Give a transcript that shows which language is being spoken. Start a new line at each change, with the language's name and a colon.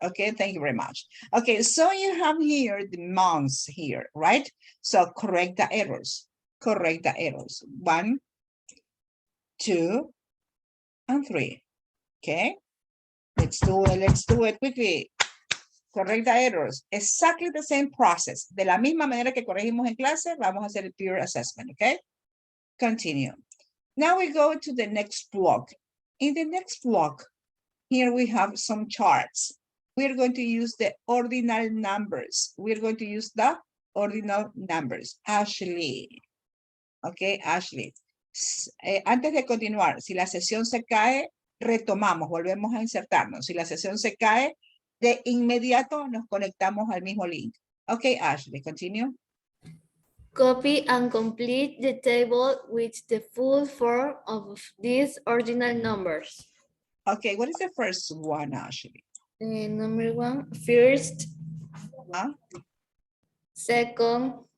English: Okay, thank you very much. Okay, so you have here the months here, right? So correct the errors. Correct the errors. 1, 2, and 3. Okay, let's do it quickly. Correct the errors. Exactly the same process.
Spanish: De la misma manera que corregimos en clase, vamos a hacer el peer assessment, okay?
English: Continue. Now we go to the next block. In the next block, here we have some charts. We're going to use the ordinal numbers. We're going to use the ordinal numbers.
Spanish: Ashley. Okay, Ashley. Antes de continuar, si la sesión se cae, retomamos, volvemos a insertarnos. Si la sesión se cae, de inmediato nos conectamos al mismo link.
English: Okay, Ashley, continue. Copy and complete the table with the full form of these ordinal numbers. Okay, what is the first one, Ashley? Number 1, first, Huh? second,